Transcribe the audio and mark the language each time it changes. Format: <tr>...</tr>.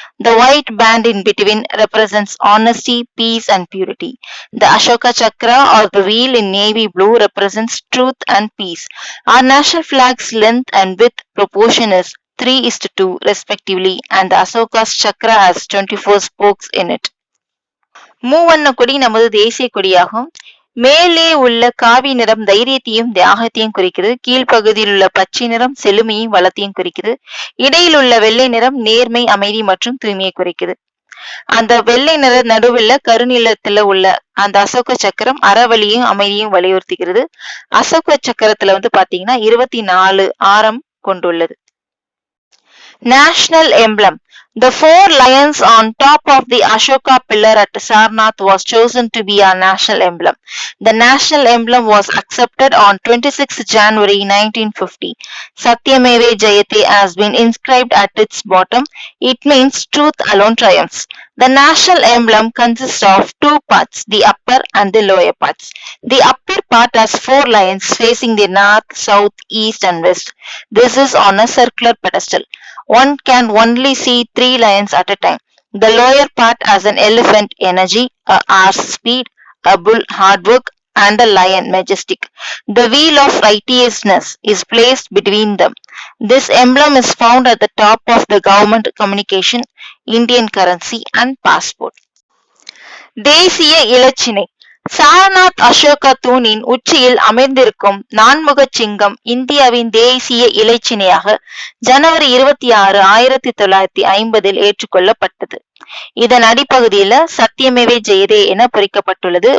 <en>The white band in between represents honesty, peace, and purity. The Ashoka Chakra or the wheel in navy blue represents truth and peace. Our national flag's length and width proportion is 3:2 respectively, and the Ashoka's chakra has 24 spokes in it.</en> <ta>மூவண்ண கொடி நமது தேசிய கொடியாகும். மேலே உள்ள காவி நிறம் தைரியத்தையும் தியாகத்தையும் குறிக்கிறது. கீழ்ப்பகுதியில் உள்ள பச்சை நிறம் செழுமையும் வளத்தையும் குறிக்கிறது. இடையில் உள்ள வெள்ளை நிறம் நேர்மை, அமைதி மற்றும் தூய்மையை குறிக்கிறது. அந்த வெள்ளை நிற நடுவில் கருநிலத்துல உள்ள அந்த அசோக சக்கரம் அறவழியும் அமைதியும் வலியுறுத்துகிறது. அசோக சக்கரத்துல பாத்தீங்கன்னா 24 ஆரம் கொண்டுள்ளது.</ta> <en>National emblem. The four lions on top of the Ashoka pillar at Sarnath was chosen to be our national emblem. The national emblem was accepted on 26 January 1950. Satyameve Jayate has been inscribed at its bottom. It means truth alone triumphs. The national emblem consists of two parts, the upper and the lower parts. The upper part has four lions facing the north, south, east and west. This is on a circular pedestal. One can only see three lions at a time. The lower part has an elephant, energy, a horse, speed, a bull, hard work, and a lion, majestic. The wheel of righteousness is placed between them. This emblem is found at the top of the government communication, Indian currency, and passport.</en> <ta>தேசிய இலச்சினை. சாரநாத் அசோகா தூணின் உச்சியில் அமர்ந்திருக்கும் நான்முக சிங்கம் இந்தியாவின் தேசிய இலச்சினையாக ஜனவரி 26, 1950 ஏற்றுக்கொள்ளப்பட்டது. இதன் அடிப்பகுதியில சத்தியமேவே ஜெயதே என பொறிக்கப்பட்டுள்ளது.</ta>